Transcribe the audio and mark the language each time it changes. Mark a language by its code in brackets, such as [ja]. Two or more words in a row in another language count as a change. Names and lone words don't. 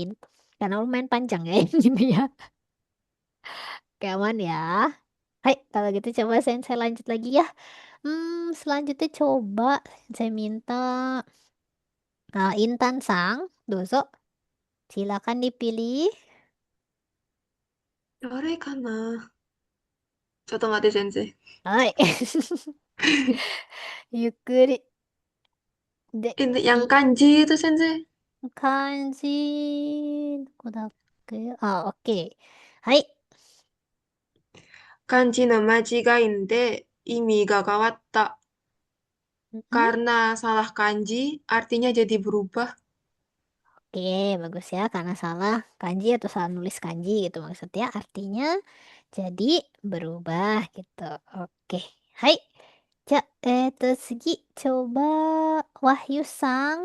[id] Karena lumayan panjang ya yang ini ya. Oke, aman ya. Hai, kalau gitu coba saya lanjut lagi ya. Selanjutnya coba saya minta Intan Sang, dozo, silakan dipilih. [ja] 誰かなちょっと待って、先生。はい、ゆっくりで [id] Yang kanji itu, sensei. [ja] 漢字、どこだっけ？オッケー。はい, 漢字の間違いで意味が変わった. Mm-mm. [id] Karena salah kanji, artinya jadi berubah. Oke, bagus ya. Karena salah kanji atau salah nulis kanji gitu maksudnya. Artinya jadi berubah gitu. Oke. Hai. Tsugi coba Wahyu Sang.